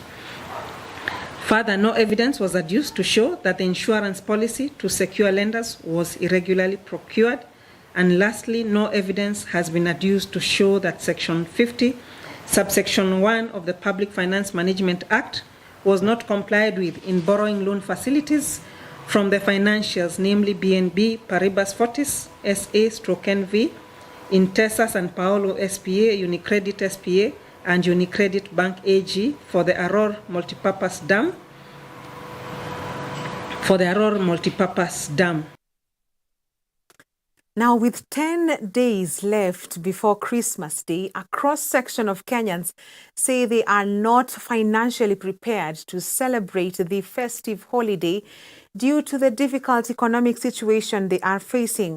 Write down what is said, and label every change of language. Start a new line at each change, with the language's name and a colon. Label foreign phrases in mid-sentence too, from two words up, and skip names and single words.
English: Further, no evidence was adduced to show that the insurance policy to secure lenders was irregularly procured. And lastly, no evidence has been adduced to show that Section 50, subsection 1 of the Public Finance Management Act was not complied with in borrowing loan facilities from the financiers, namely BNB Paribas Fortis SA/NV, Intesa San Paolo SPA, Unicredit SPA, and Unicredit Bank AG for the Aror Multipurpose Dam. Now, with 10 days left before Christmas Day, a cross-section of Kenyans say they are not financially prepared to celebrate the festive holiday due to the difficult economic situation they are facing.